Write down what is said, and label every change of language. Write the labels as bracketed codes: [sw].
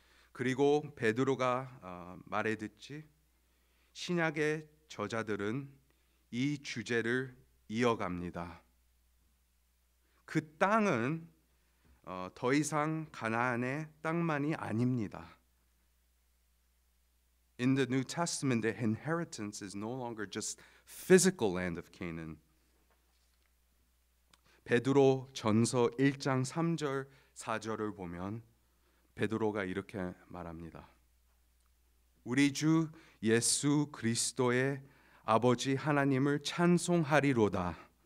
[ko] 그리고 베드로가 말해듣지 신약의 저자들은 이 주제를 이어갑니다. 그 땅은 더 이상 가나안의 땅만이 아닙니다. [en] In the New Testament, the inheritance is no longer just physical land of Canaan. [ko] 베드로 전서 1장 3절 4절을 보면 베드로가 이렇게 말합니다. 우리 주 예수 그리스도의 아버지 하나님을 찬송하리로다.